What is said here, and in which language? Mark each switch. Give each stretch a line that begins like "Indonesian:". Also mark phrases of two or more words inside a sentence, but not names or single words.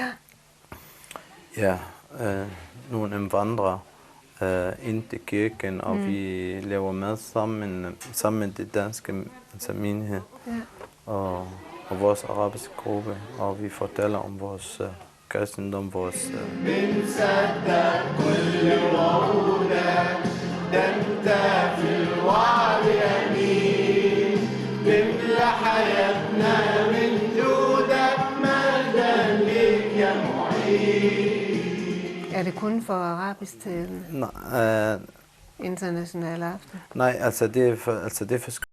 Danish: nogle indvandrere ind til kirken, og vi laver mad sammen med det danske menighed og vores arabiske gruppe, og vi fortæller om vores kristendom, vores
Arabic: تملى حياتنا من جودك مجدا ليك يا معين.
Danish: Er det kun for arabisk til Nej, international aften? nej, altså det er for